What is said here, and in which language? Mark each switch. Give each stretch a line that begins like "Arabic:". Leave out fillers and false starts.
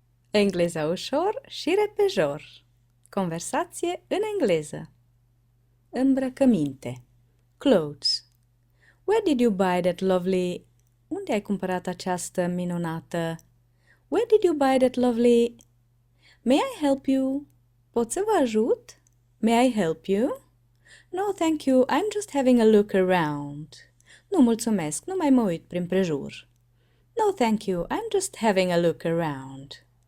Romanian: Engleza ușor și repejor. Conversație în engleză. Îmbrăcăminte. Clothes.
English: Where did you buy that lovely...
Romanian: Unde ai cumpărat această minunată?
English: Where did you buy that lovely... May I help you?
Romanian: Pot să vă ajut?
English: May I help you? No, thank you. I'm just having a look around.
Romanian: Nu, mulțumesc. Nu mai mă uit prin prejur.
English: No, thank you. I'm just having a look around.